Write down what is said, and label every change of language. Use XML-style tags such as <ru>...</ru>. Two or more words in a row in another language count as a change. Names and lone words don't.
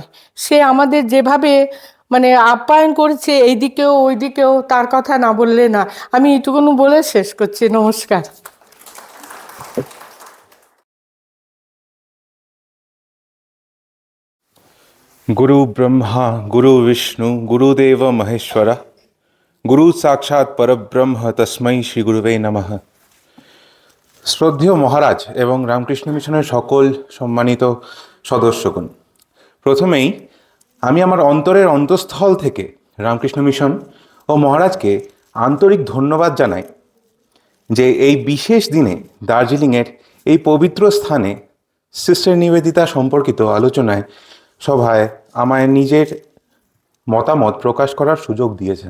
<bn>সে আমাদের যেভাবে মানে আপ্যায়ন করেছে, এইদিকেও ওইদিকেও, তার কথা না বললে না। আমি এইটুকুনি বলে শেষ করছি। নমস্কার।</bn> <sa>गुरु ब्रह्मा गुरु विष्णु गुरुदेव महेश्वरा गुरु साक्षाৎ परब्रह्म तस्मै श्री गुरुवे नमः।</sa> <bn>শ্রদ্ধেয় মহারাজ এবং রামকৃষ্ণ মিশনের সকল সম্মানিত সদস্যগণ, প্রথমেই আমি আমার অন্তরের অন্তঃস্থল থেকে রামকৃষ্ণ মিশন ও মহারাজকে আন্তরিক ধন্যবাদ জানাই যে এই বিশেষ দিনে দার্জিলিংয়ের এই পবিত্র স্থানে সিস্টার নিবেদিতা সম্পর্কিত আলোচনায় সভায় আমায় নিজের মতামত প্রকাশ করার সুযোগ দিয়েছেন।</bn>